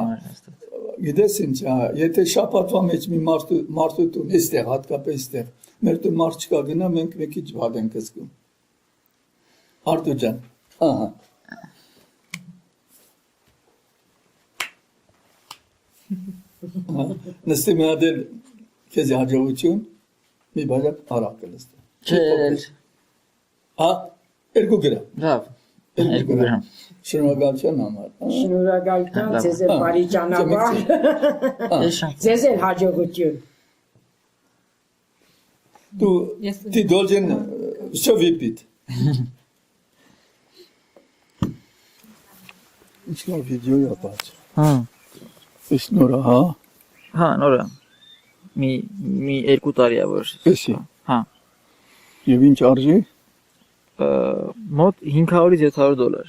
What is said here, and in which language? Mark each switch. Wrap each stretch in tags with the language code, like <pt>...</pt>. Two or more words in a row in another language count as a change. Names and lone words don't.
<hy>գիտես ինչ եթե շաբաթվա մեջ մի մարդու տուն էստեղ հատկապես էստեղ Մեր դե մարդ չկա գնա մենք մեկի ջվադ ենք զգում։ Արտու ջան։ Ահա։ Նստի մի հատ քեզ հաջողություն մի բաժակ արակ լստի։ Չէ։ Հա, 2 գրամ։ Լավ։ 2 գրամ։ Շնորհակալություն համար։ Շնորհակալություն, ձեզ էլ բարի ճանապարհ։ Ձեզ էլ հաջողություն։</hy> <ru>Ти должен все выпить.</ru> <hy>Ինչ-որ վիդեո է բաց։ Հա։ Էս նորա, հա։ Հա, նորա։ Մի 2 տարի է որ։ Էսի։ Հա։ Եվ ինչ արժի։ Մոտ 500-ից $700։</hy>